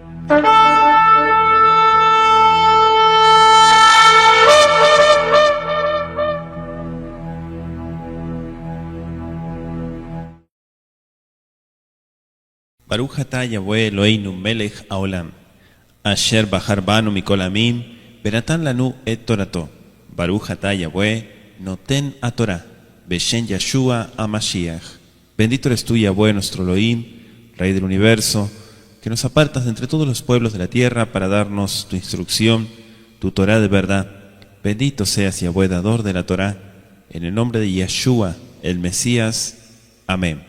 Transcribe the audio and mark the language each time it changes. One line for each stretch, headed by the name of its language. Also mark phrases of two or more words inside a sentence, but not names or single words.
Hebrew: ברוך אתה יהוה אלוהינו מלך העולם אשר בחר בנו מכל העמים ונתן לנו את תורתו. ברוך אתה יהוה נותן התורה בשם ישוע המשיח.
Spanish: Bendito eres tú, Yahweh, nuestro Elohim, Rey del universo, que nos apartas de entre todos los pueblos de la tierra para darnos tu instrucción, tu Torah de verdad. Bendito seas, Yahweh, dador de la Torah, en el nombre de Yeshua, el Mesías. Amén.